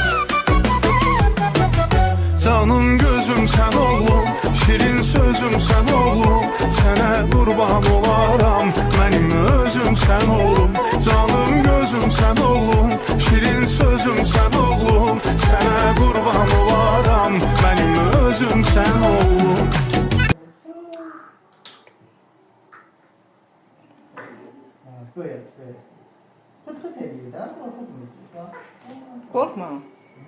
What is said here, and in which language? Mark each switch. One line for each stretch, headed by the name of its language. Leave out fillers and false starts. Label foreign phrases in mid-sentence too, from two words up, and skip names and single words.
Azerbaijani: Canım gözüm sən oğlum, şirin sözüm sən oğlum. Sənə qurban olaram, mənim özüm sən oğlum. Canım gözüm sən oğlum, şirin sözüm sən oğlum. Sənə qurban olaram, mənim özüm sən oğlum.
Turkish: Böyle, böyle. Fıt fıt ediyor da, korkutmuyor. Korkma.